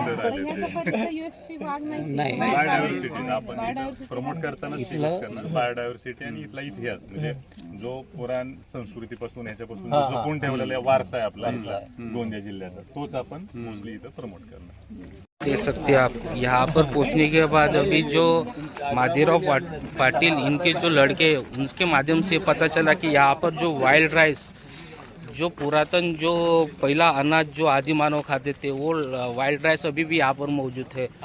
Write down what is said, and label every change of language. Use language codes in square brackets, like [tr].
[mr] USP भाग नाही. Biodiversity आपण प्रमोट करताना बायोडायव्हर्सिटी आणि इथला इतिहास म्हणजे जो पुराण संस्कृतीपासून ह्याच्यापासून जो जपून ठेवलेला वारसा आहे आपला इथला गोंदिया जिल्ह्याचा, तोच आपण मोस्टली इथं प्रमोट करणार. [hi] देख सकते हैं आप यहाँ पर पहुँचने के बाद अभी जो माधीराव पाटिल इनके जो लड़के, उनके माध्यम से पता चला कि यहाँ पर जो वाइल्ड राइस, जो पुरातन जो पहला अनाज जो आदि मानव खाते थे, वो वाइल्ड राइस अभी भी यहाँ पर मौजूद है।